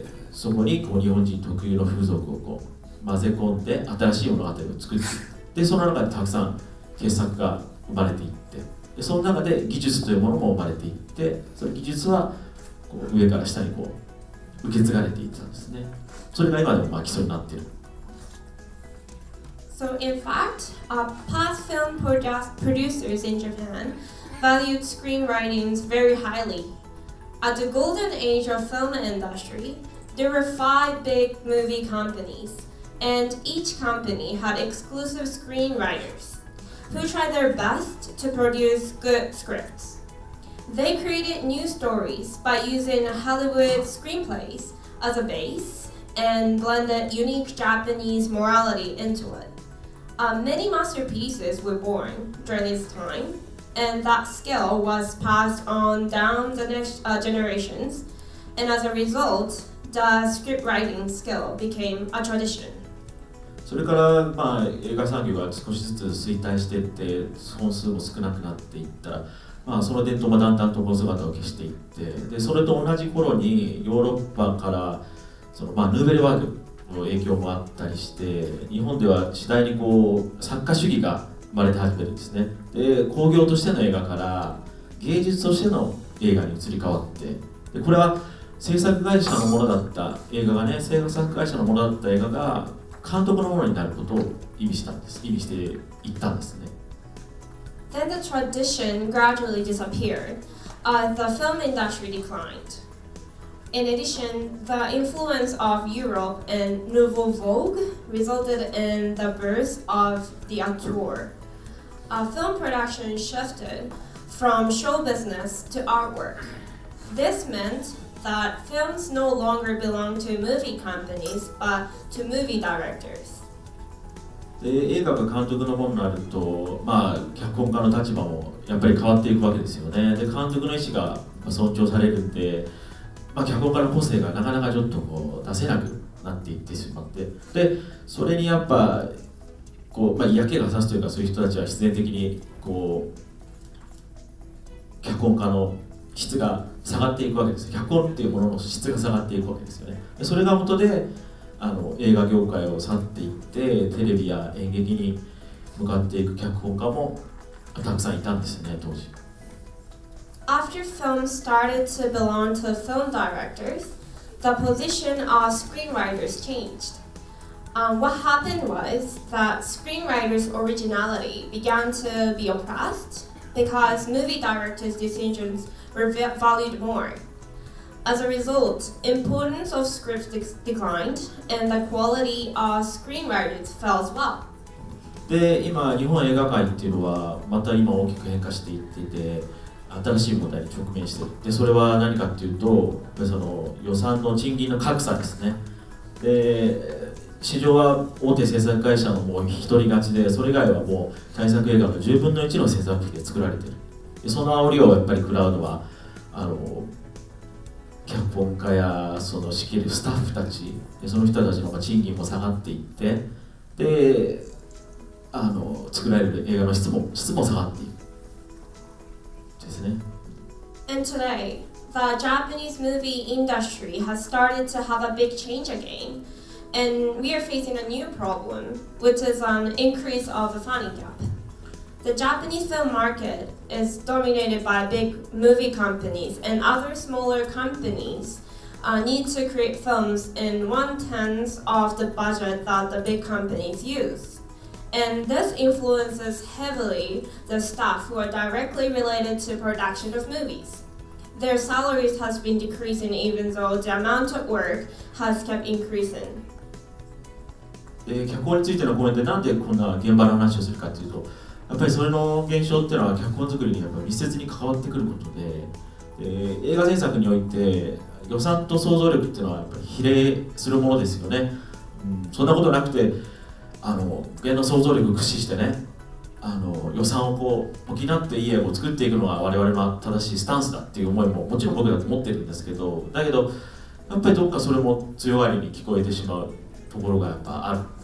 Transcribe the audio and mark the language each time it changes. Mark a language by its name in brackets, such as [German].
[Japanese] そこにこう日本人特有の風俗をこう混ぜ込んで新しい物語を作っていって、その中でたくさん傑作が生まれていって、でその中で技術というものも生まれていって、その技術はこう上から下にこう受け継がれていったんですね。それが今でも基礎になっている。 [English] So in fact, past film producers in Japan valued screenwritings very highly. At the golden age of film industry, there were 5 big movie companies, and each company had exclusive screenwriters who tried their best to produce good scripts. They created new stories by using Hollywood screenplays as a base and blended unique Japanese morality into it. Many masterpieces were born during this time, and that skill was passed on down the next generations, and as a result, the script writing skill became a tradition. [Japanese] それから映画産業が少しずつ衰退していって本数も少なくなっていったら、その伝統もだんだんとこう姿を消していって、でそれと同じ頃にヨーロッパからその、ヌーベルバーグの影響もあったりして、日本では次第にこう作家主義が生まれて始めるんですね。で興行としての映画から芸術としての映画に移り変わって、でこれは制作会社のものだった映画がね、制作会社のものだった映画が監督のものになることを意味していったんですね。 [English] Then the tradition gradually disappeared. The film industry declined. In addition, the influence of Europe and Nouveau Vogue resulted in the birth of the auteur. Film production shifted from show business to artwork. This meant that films no longer belong to movie companies but to movie directors. [Japanese] で映画が監督のものになると、脚本家の立場もやっぱり変わっていくわけですよね。で監督の意思が尊重されるんで、脚本家の個性がなかなかちょっとこう出せなくなっていってしまって、でそれにやっぱこう、嫌気がさすというか、そういう人たちは必然的にこう脚本家の質が下がっていくわけです。脚本っていうものの質が下がっていくわけですよね。でそれが元で映画業界を去っていって、テレビや演劇に向かっていく脚本家もたくさんいたんですよね、当時。 [English] After film started to belong to film directors, the position of screenwriters changed. What happened was that screenwriters' originality began to be oppressed because movie directors' decisions were valued more. As a result, importance of scripts declined and the quality of screenwriters fell as well. [Japanese] で今日本映画界っていうのはまた今大きく変化していっていて、新しい問題に直面している。でそれは何かっていうと、その予算の賃金の格差ですね。で市場は大手制作会社のもう一人勝ちで、それ以外はもう大作映画の10分の1の制作費で作られている。でその煽りをやっぱり食らうのは脚本家やその仕切るスタッフたちで、その人たちの賃金も下がっていって、で作られる映画の質も下がっているですね。 [English] And today, the Japanese movie industry has started to have a big change again, and we are facing a new problem, which is an increase of the funding gap. The Japanese film market is dominated by big movie companies, and other smaller companies need to create films in 1/10 of the budget that the big companies use. And this influences heavily the staff who are directly related to production of movies. Their salaries has been decreasing even though the amount of work has kept increasing. [Japanese] で脚本についてのコメントでなんでこんな現場の話をするかっていうと、やっぱりそれの現象っていうのは脚本作りにやっぱり密接に関わってくることで、映画制作において予算と想像力っていうのはやっぱり比例するものですよね。そんなことなくて現の想像力を駆使してね、予算をこう補っていい映画を作っていくのが我々の正しいスタンスだっていう思いももちろん僕だと持ってるんですけど、だけどやっぱりどっかそれも強がりに聞こえてしまうところがやっぱある。